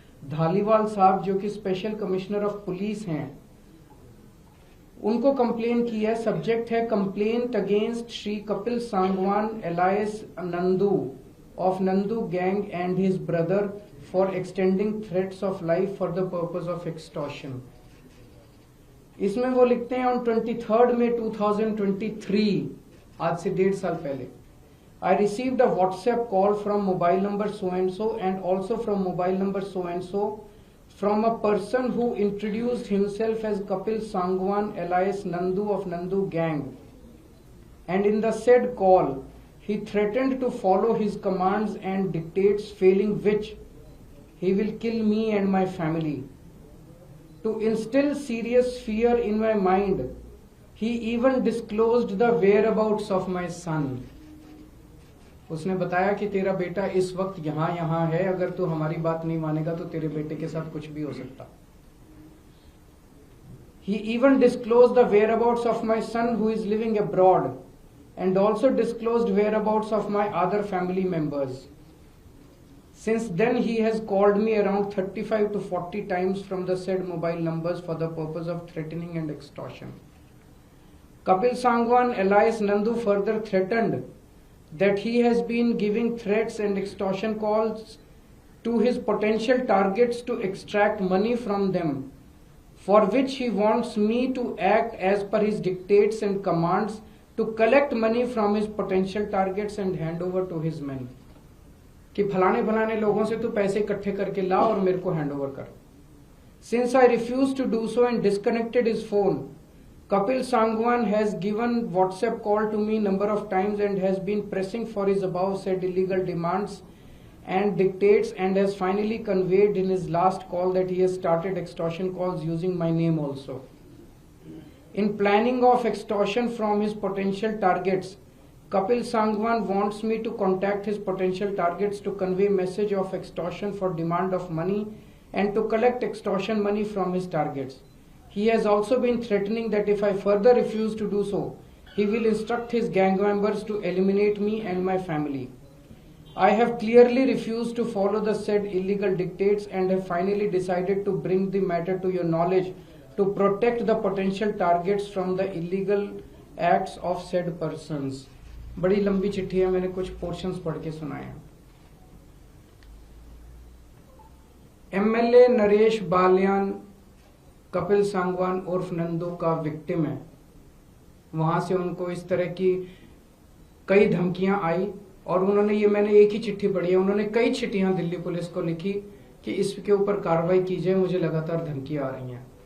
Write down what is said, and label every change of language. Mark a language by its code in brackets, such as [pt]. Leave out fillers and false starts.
[hi] धालीवाल साहब जो कि स्पेशल कमिश्नर ऑफ पुलिस हैं, उनको कंप्लेन की है। [en] Subject है complaint against Shri Kapil Sangwan alias Nandu of Nandu gang and his brother for extending threats of life for the purpose of extortion. [hi] इसमें वो लिखते हैं [en] on 23 May 2023, [hi] आज से 1.5 साल पहले, [en] I received a WhatsApp call from mobile number so and so and also from mobile number so and so from a person who introduced himself as Kapil Sangwan alias Nandu of Nandu gang, and in the said call he threatened to follow his commands and dictates, failing which he will kill me and my family. To instill serious fear in my mind, he even disclosed the whereabouts of my son. [hi] उसने बताया कि तेरा बेटा इस वक्त यहाँ है, अगर तू हमारी बात नहीं मानेगा तो तेरे बेटे के साथ कुछ भी हो सकता। [en] He even disclosed the whereabouts of my son who is living abroad and also disclosed whereabouts of my other family members. Since then he has called me around 35 to 40 times from the said mobile numbers for the purpose of threatening and extortion. Kapil Sangwan alias Nandu further threatened that he has been giving threats and extortion calls to his potential targets to extract money from them, for which he wants me to act as per his dictates and commands to collect money from his potential targets and hand over to his men. [hi] कि फलाने फलाने लोगों से तू पैसे इकट्ठे करके ला और मेरे को हैंड ओवर कर। [en] Since I refused to do so and disconnected his phone, Kapil Sangwan has given WhatsApp call to me number of times and has been pressing for his above said illegal demands and dictates, and has finally conveyed in his last call that he has started extortion calls using my name also. In planning of extortion from his potential targets, Kapil Sangwan wants me to contact his potential targets to convey message of extortion for demand of money and to collect extortion money from his targets. He has also been threatening that if I further refuse to do so, he will instruct his gang members to eliminate me and my family. I have clearly refused to follow the said illegal dictates and have finally decided to bring the matter to your knowledge to protect the potential targets from the illegal acts of said persons. [hi] बड़ी लंबी चिट्ठी है, मैंने कुछ portions पढ़ के सुनाए हैं। एमएलए नरेश बालियान कपिल सांगवान उर्फ नंदू का विक्टिम है। वहां से उनको इस तरह की कई धमकियां आई और उन्होंने, ये मैंने एक ही चिट्ठी पढ़ी है, उन्होंने कई चिट्ठियां दिल्ली पुलिस को लिखी कि इसके ऊपर कार्रवाई की जाए, मुझे लगातार धमकियां आ रही हैं।